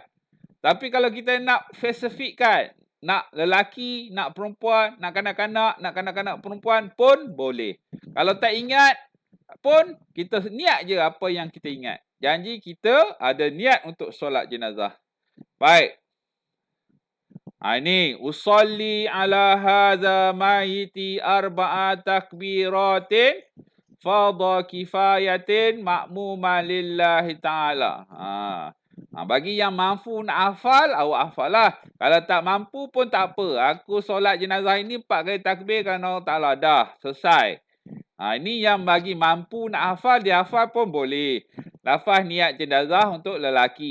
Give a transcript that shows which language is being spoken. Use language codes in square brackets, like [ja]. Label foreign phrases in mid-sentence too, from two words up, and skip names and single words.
[ms] Tapi kalau kita nak spesifikkan, nak lelaki, nak perempuan, nak kanak-kanak perempuan pun boleh. Kalau tak ingat pun, kita niat je apa yang kita ingat. Janji kita ada niat untuk solat jenazah. Baik. [ar] Ini أصلي على هذا الميت أربع تكبيرات فرض كفاية مأموما لله تعالى. [ms] Bagi yang mampu nak hafal, awak hafal lah. Kalau tak mampu pun tak apa. Aku solat jenazah ini 4 kali takbir kerana Allah Ta'ala. Dah, selesai. Ini yang bagi mampu nak hafal, dia hafal pun boleh. Lafaz niat jenazah untuk lelaki.